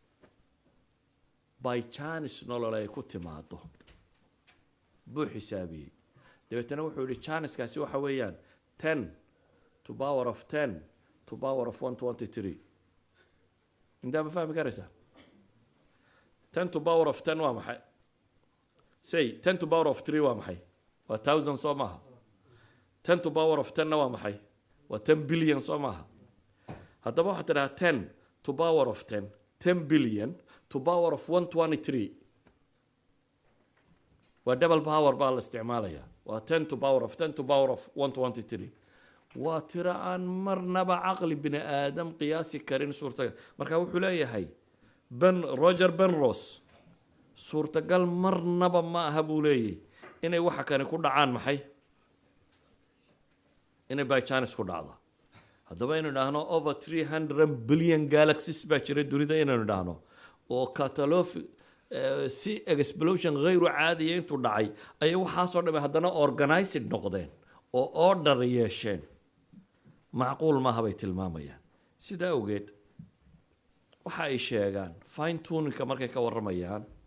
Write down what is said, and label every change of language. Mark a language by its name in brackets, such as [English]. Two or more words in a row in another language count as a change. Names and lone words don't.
[English] by chance [Somali] nolol ay ku timaado buu xisaabiyey dabeetana wuxuu yihi chanceskaasi waxa weeyaan [English] 10 to power of 10 to power of 123 [Somali] intaa ma fahmi karaysaa [English] 10 to power of 10 [Somali] waa maxay say [English] 10 to power of 3 [Somali] waa maxay waa 1000 soo maaha [English] 10 to power of 10 [Somali] na waa maxay waa 10 billion soo maaha haddaba waxaad tidhaha [English] 10 to power of 10 billion to power of 123 [Somali] waa [English] double power [Somali] baa la isticmaalayaa waa [English] 10 to power of 10 to power of 123 [Somali] waa tiro aan marnaba caqli bini aadam qiyaasi karin suurtagal marka wuxuu leeyahay Roger Penrose suurtagal marnaba ma aha buu leeyahay inay waxa kani ku dhacaan maxay inay [English] by chance [Somali] ku dhacdo haddaba inaynu idhaahno [English] over 300 billion galaxies [Somali] baa jira dunida inaynu idhaahno oo si explosion [Arabic] غير عادية [Somali] intuu dhacay ayay waxaasoo dhamay haddana organized noqdeen oo order yeesheen macquul maaha bay tilmaamayaan sidaa awgeed waxa ay sheegaan fine tuningka markay ka warramayaan